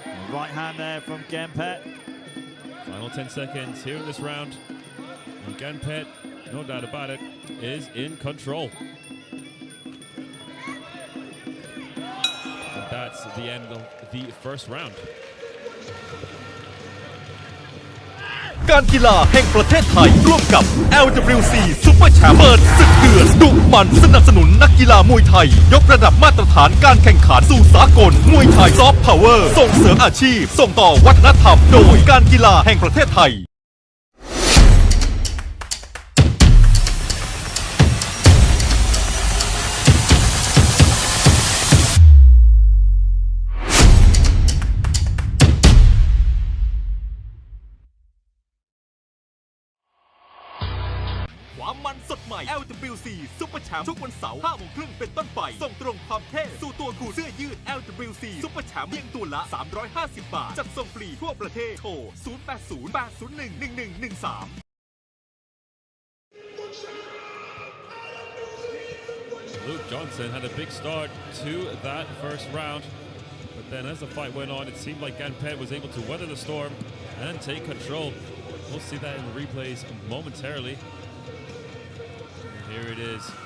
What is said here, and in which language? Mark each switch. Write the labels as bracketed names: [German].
[English] Right hand there from Genpet. Final 10 seconds here in this round. And Gan Pitt, no doubt about it, is in control. And that's the end of the first round. [Thai] การกีฬาแห่งประเทศไทยร่วมกับ LWC Super Champ เปิดศึกเดือดดุมันสนับสนุนนักกีฬามวยไทยยกระดับมาตรฐานการแข่งขันสู่สากลมวยไทยซอฟต์พาวเวอร์ส่งเสริมอาชีพส่งต่อวัฒนธรรมโดยการกีฬาแห่งประเทศไทย ความมันสดใหม่ LWC Super Champ ทุกวันเสาร์ 5 โมงครึ่งเป็นต้นไป ส่งตรงความเท่สู่ตัวคุณเสื้อยืด LWC Super Champ เพียงตัวละ 350 บาท จัดส่งฟรีทั่วประเทศ โทร 0808011113 [English] Luke Johnson had a big start to that first round. But then as the fight went on, it seemed like Gan Pitt was able to weather the storm and take control. We'll see that in the replays momentarily. Here it is.